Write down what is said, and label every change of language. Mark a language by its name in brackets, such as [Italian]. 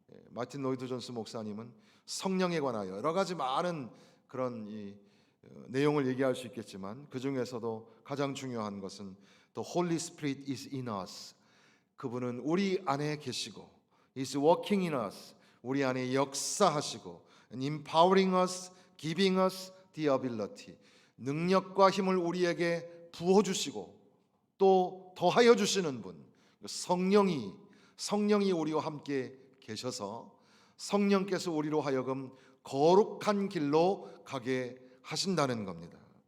[Korean] 마틴 로이드 존스 목사님은 성령에 관하여 여러 가지 많은 그런 내용을 얘기할 수 있겠지만 그 중에서도 가장 중요한 것은 [English] The Holy Spirit is in us. [Korean] 그분은 우리 안에 계시고 [English] is working in us. [Korean] 우리 안에 역사하시고 [English] and empowering us, giving us the ability. [Korean] 능력과 힘을 우리에게 부어주시고 또 더하여 주시는 분, 성령이 우리와 함께 계셔서 성령께서 우리로 하여금 거룩한 길로 가게 하신다는 겁니다.